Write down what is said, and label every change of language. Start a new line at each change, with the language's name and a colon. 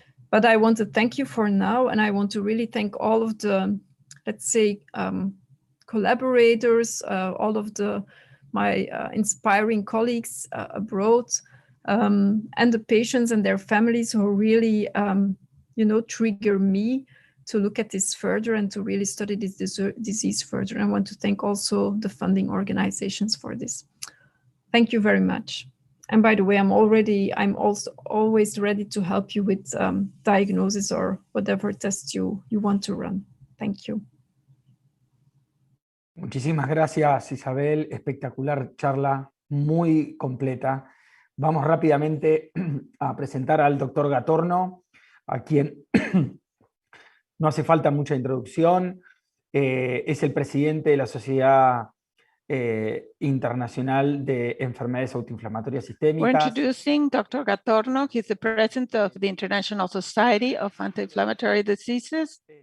English: But I want to thank you for now, and I want to really thank all of the, let's say, collaborators, all of my inspiring colleagues abroad, and the patients and their families who really, trigger me to look at this further and to really study this disease further. I want to thank also the funding organizations for this. Thank you very much. And by the way, I'm also always ready to help you with diagnosis or whatever tests you want to run. Thank you.
Spanish: Muchísimas gracias, Isabel. Espectacular charla, muy completa. Vamos rápidamente a presentar al doctor Gatorno, a quien no hace falta mucha introducción. Es el presidente de la Sociedad Internacional de Enfermedades Autoinflamatorias Sistémicas.
English: We're introducing Dr. Gatorno. He's the president of the International Society of Anti-Inflammatory Diseases.